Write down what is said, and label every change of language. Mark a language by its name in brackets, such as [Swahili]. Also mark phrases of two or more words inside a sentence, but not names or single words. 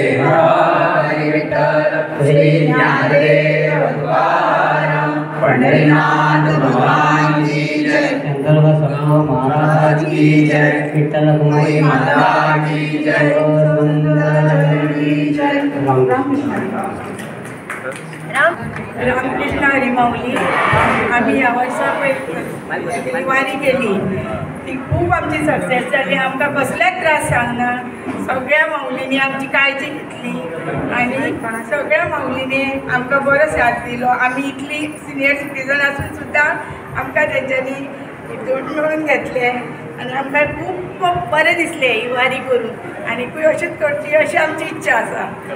[Hindi] श्री ज्ञानदेव पंढरीनाथ भगवान की जय। शंकर बसव महाराज की जय। विठ्ठल रखुमाई माता की जय। [Konkani] रामकृष्ण हरी माऊली आम्ही ह्या वर्सा पळय वारी केली ती खूप आमची सक्सेस जाली आमकां कसलेच त्रास जावना सगळ्या माऊलींनी आमची काळजी घेतली आनी सगळ्या माऊलींनी आमकां बरो साथ दिलो आमी इतली [English] senior citizen [Konkani] आसून सुद्दां आमकां तेंच्यांनी जोडून घेतले आनी आमकां खूब बरें दिसलें ही वारी करून आनीकूय अशेंच करची अशी आमची इच्छा आसा।